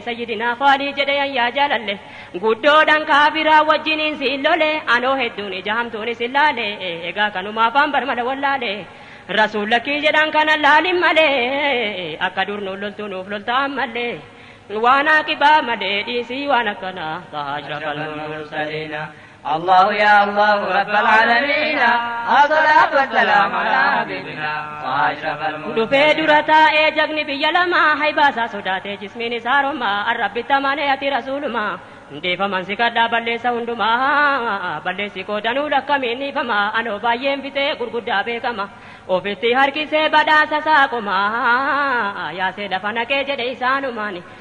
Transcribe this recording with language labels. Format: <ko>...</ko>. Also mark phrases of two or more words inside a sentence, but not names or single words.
<om>Sayyidinaa Khaalid jedhe yayyaa jaalalle. Guddoodhaan kaafiraa wajjiniin siin lole. Anoo hedduun ija hamtuun isin laale. Egaa kanumaa afaan barmala wallaale. Rasuul lakkii jedhan kana laalin malee. Akka dur nuun loltuu nuuf loltaan malee. Waan aqibaa malee dhiisii waan akkanaa. Taha</om> <ar>أشرف المرسلين. الله يا الله رب العالمين. الصلاة والسلام على حبيبنا وأشرف المرسلين.</ar> <om>Dhufee dura taa'ee jagni biyya lama haybaasaa sodaatee jismiin isaa romaa arrabbitti amanee ati rasuuluma. Ndeefaman si kadhaa balleessa hundumaa balleessi koodanuu lakkamiin dhiifama anoo baay'een fitee gurguddaa beekama. Ofitti harkisee badhaasa isaa qomaa yaasee lafa naqee jedhe isaanumaani.</om>